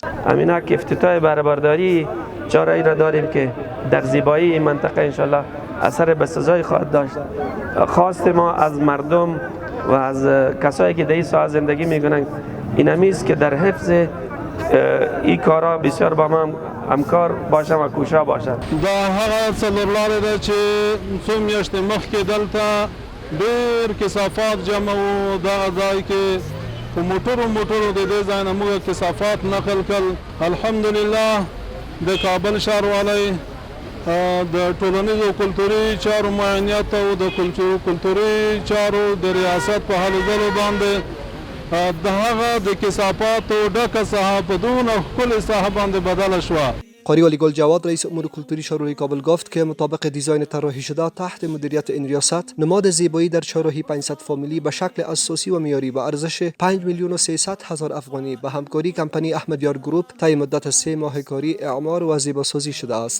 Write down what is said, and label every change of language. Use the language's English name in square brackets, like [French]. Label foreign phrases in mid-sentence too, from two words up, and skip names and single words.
[Persian] همین که افتتاح بهره برداری چهارراهی را داریم که در زیبایی این منطقه انشالله اثر بسزایی خواهد داشت. خواست ما از مردم و از کسایی که در این ساحه زندگی میکنند این همیست که در حفظ این کارا بسیار با ما همکار باشن و کوشا باشن. [Pashto] دا هغه څلورلارې ده چې څو میاشتې مخکې دلته ډېر کثافات جمع وو. دغه ځای کې په موټرو د دې ځای نه موږ کثافات نقل کړل. الحمدلله د کابل ښاروالۍ د ټولنیزو کلتوري چارو معاینیت او د کلتوري چارو د ریاست په هلو ځلو باندې د هغه د کثافاتو ډکه ساحه په دونه ښکلې ساحه باندې بدله شوه. [Persian] قاری ولی گل جواد رئیس امور کلتوری شورولی کابل گفت که مطابق دیزاین طراحی شده تحت مدیریت این ریاست نماد زیبایی در چهارراهی 500 فامیلی به شکل اساسی و معیاری با ارزش 5,300,000 افغانی به همکاری کمپانی احمدیار گروپ طی مدت 3 ماه کاری اعمار و زیباسازی شده است.